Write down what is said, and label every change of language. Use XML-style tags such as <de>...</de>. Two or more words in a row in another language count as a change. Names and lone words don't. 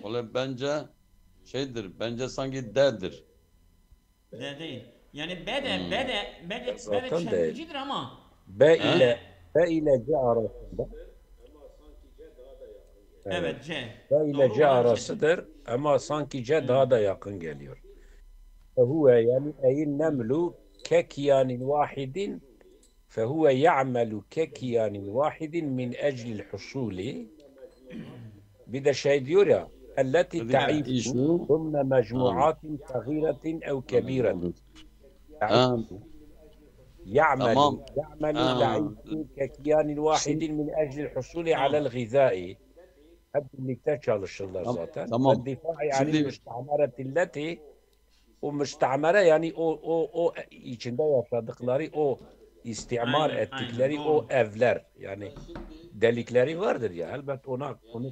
<tr>Ola bence bence sanki D'dir. D değil. Yani B de Zaten çevrecidir ama B ile C arasında Evet, C. B ile Doğru C olan C. arasıdır ama sanki C daha da yakın geliyor.</tr> <ar>فهو يعني أي النمل ككيان واحد فهو يعمل ككيان واحد من أجل الحصول</ar> <tr>bir de şey diyor ya</tr> <ar>التي</ar> <tr>Dedik</tr> <ar>تعيش</ar> <tr>ki şu</tr> <ar>ضمن ha, مجموعات صغيرة أو كبيرة تعيش ha, يعمل</ar> <tr>tamam.</tr> <ar>يعمل Ha, تعيش ككيان واحد</ar> <tr>şimdi,</tr> <ar>من أجل الحصول على</ar> <tr>Tamam. الغذاء hep birlikte çalışırlar zaten. tamam.</tr> <ar>ودفاع</ar> <tr>yani Şimdi müstameretilleti o müstamere yani o içinde yaşadıkları o istimar Aynen, aynen. ettikleri o Doğru. evler yani delikleri vardır ya elbet onu</tr>